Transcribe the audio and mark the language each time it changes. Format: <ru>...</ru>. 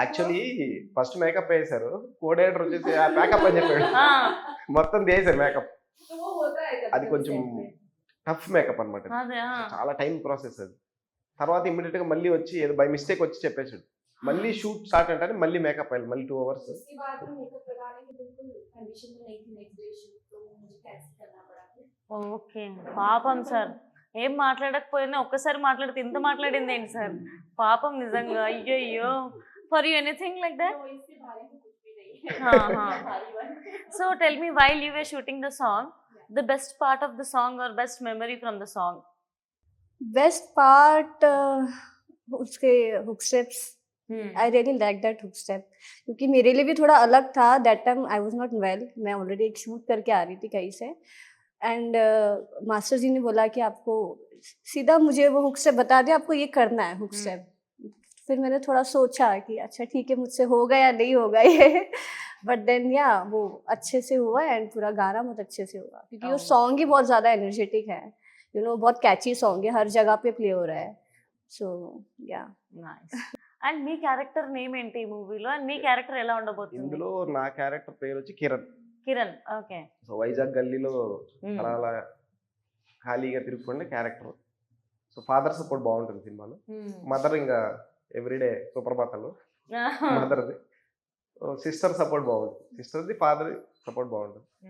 <te>Actually first makeup వేసారు, coordinator వచ్చేసి ఆ మేకప్ అని చెప్పాడు,</te> <hi>हाँ</hi> <te>మొత్తం చేశారు మేకప్.</te> <hi>तो वो होता है</hi> <te>అది కొంచెం టఫ్ మేకప్ అనమాట, అదే చాలా టైం ప్రాసెస్ అది. తర్వాత ఇమ్మీడియట్ గా మళ్ళీ వచ్చి ఏదో బై మిస్టేక్ వచ్చి చెప్పేసాడు, మళ్ళీ షూట్ స్టార్ట్ అంటే మళ్ళీ మేకప్ అయ్యాలి, మళ్ళీ</te> <en>2 hours.</en> <hi>उसके बाद में मेकअप लगाने की बिल्कुल कंडीशन में नहीं थी नेक्स्ट डे शूट, तो मुझे कैंसिल करना पड़ा फिर।</hi> <te>ఓకే పాపం సార్, ఏం మాట్లాడకపోయినా ఒక్కసారి మాట్లాడితే ఇంత మాట్లాడింది ఏంటి సార్, పాపం నిజంగా.</te> <en>అయ్యయ్యో, for you anything like that?</en> <hi>तो इसके बारे में कुछ भी नहीं है। हाँ, हाँ. भारी वाली।</hi> <en>So tell me, while you were shooting the song, the best part of the song or best memory from the song?</en> <hi>Best part उसके hook steps,</hi> <en>I really like that hook step,</en> <hi>क्योंकि मेरे लिए भी थोड़ा अलग था.</hi> <en>that time I was not well,</en> <hi>मैं already एक शूट करके आ रही थी कहीं से, एंड मास्टर जी ने बोला कि आपको सीधा मुझे वो हुक स्टेप बता दिया, आपको ये करना है हुक स्टेप. फिर मैंने थोड़ा सोचा कि अच्छा ठीक है, मुझसे होगा या नहीं होगा ये, बट देन या वो अच्छे से हुआ एंड पूरा गाना बहुत अच्छे से हुआ, क्योंकि वो Oh. सॉन्ग ही बहुत ज़्यादा एनर्जेटिक है, यू नो, बहुत कैची सॉन्ग है, हर जगह पे प्ले हो रहा है. सो या</hi> <en>Nice.</en> <te>And మీ character name ఏంటి ఈ మూవీలో, అండ్ మీ క్యారెక్టర్ ఎలా ఉండబోతుంది? ఇందులో నా క్యారెక్టర్ పేరు వచ్చి కిరణ్. కిరణ్. ఓకే. సో వైజాగ్ గల్లీలో అలా అలా ఖాళీగా తిరుగుతుండే క్యారెక్టర్. సో ఫాదర్ సపోర్ట్ బాగుంటుంది సినిమాలో, మదర్ ఇంకా ఎవ్రీడే సుప్రభాతాలు మదర్ది, సిస్టర్ సపోర్ట్ బాగుంటుంది, సిస్టర్ది ఫాదర్ సపోర్ట్ బాగుంటుంది.</te>